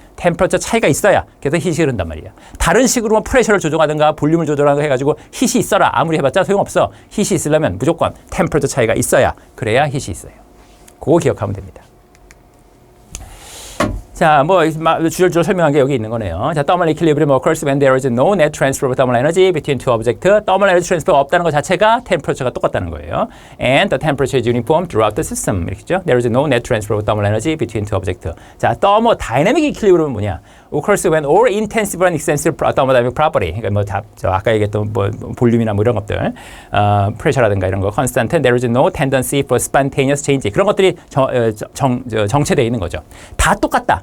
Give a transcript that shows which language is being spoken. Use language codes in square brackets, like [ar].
[ko] 템퍼처 차이가 있어야 그래서 힛이 흐른단 말이야. 다른 식으로 프레셔를 조정하든가 볼륨을 조절하든가 해가지고 힛이 있어라. 아무리 해봤자 소용없어. 힛이 있으려면 무조건 템퍼처 차이가 있어야 그래야 힛이 있어요. 그거 기억하면 됩니다. 자, 뭐 주절주절 설명한 게 여기 있는 거네요. [en] 자, thermal equilibrium occurs when there is no net transfer of thermal energy between two objects. [ko] thermal energy transfer가 없다는 것 자체가 템퍼처가 똑같다는 거예요. [en] And the temperature is uniform throughout the system. [ko] 이렇게죠. [en] There is no net transfer of thermal energy between two objects. [ko] 자, thermodynamic equilibrium은 뭐냐? [en] Occurs when all intensive and extensive thermodynamic property. [ko] 그러니까 뭐 아까 얘기했던 뭐 볼륨이나 뭐 이런 것들, 프레셔라든가 이런 거, constant. [en] There is no tendency for spontaneous change. [ko] 그런 것들이 정체되어 있는 거죠. 다 똑같다.